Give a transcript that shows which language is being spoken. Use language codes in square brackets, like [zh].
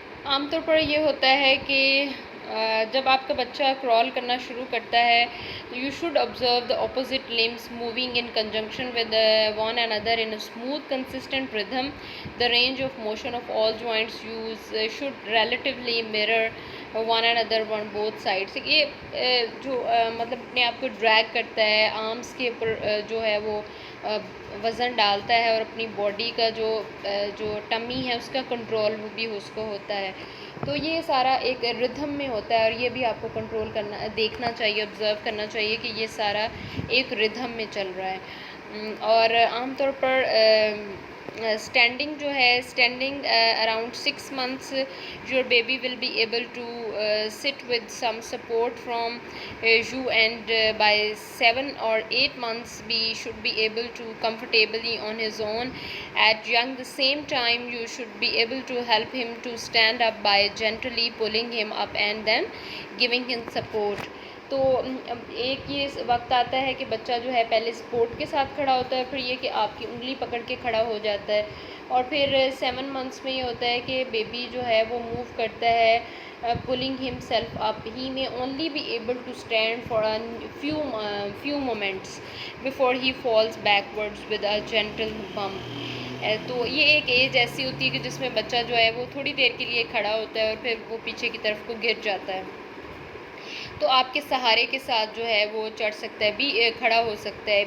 [ur] عام طور پر یہ ہوتا ہے کہ جب آپ کا بچہ کرال کرنا شروع کرتا ہے تو [en] You should observe the opposite limbs moving in conjunction with one another in a smooth consistent rhythm. The range of motion of all joints used should relatively mirror one another on both sides. [ur] یہ جو مطلب اپنے آپ کو drag کرتا ہے arms کے اوپر جو ہے وہ وزن ڈالتا ہے اور اپنی باڈی کا جو ٹمی ہے اس کا کنٹرول وہ بھی اس کو ہوتا ہے. تو یہ سارا ایک ردھم میں ہوتا ہے اور یہ بھی آپ کو کنٹرول کرنا دیکھنا چاہیے, آبزرو کرنا چاہیے کہ یہ سارا ایک ردھم میں چل رہا ہے. اور عام طور پر اسٹینڈنگ جو ہے [en] Standing around 6 months your baby will be able to sit with some support from you, and by 7 or 8 months we should be able to comfortably on his own. At young the same time you should be able to help him to stand up by gently pulling him up and then giving him support. [ur] تو ایک یہ وقت آتا ہے کہ بچہ جو ہے پہلے سپورٹ کے ساتھ کھڑا ہوتا ہے, پھر یہ کہ آپ کی انگلی پکڑ کے کھڑا ہو جاتا ہے, اور پھر 7 months میں یہ ہوتا ہے کہ بیبی جو ہے وہ موو کرتا ہے [en] pulling himself up. He may only be able to stand for a few moments before he falls backwards with a gentle bump. [ur] تو یہ ایک ایج ایسی ہوتی ہے کہ جس میں بچہ جو ہے وہ تھوڑی دیر کے لیے کھڑا ہوتا ہے اور پھر وہ پیچھے کی طرف کو گر جاتا ہے. تو آپ کے سہارے کے ساتھ جو ہے وہ چڑھ سکتا ہے, بھی کھڑا ہو سکتا ہے.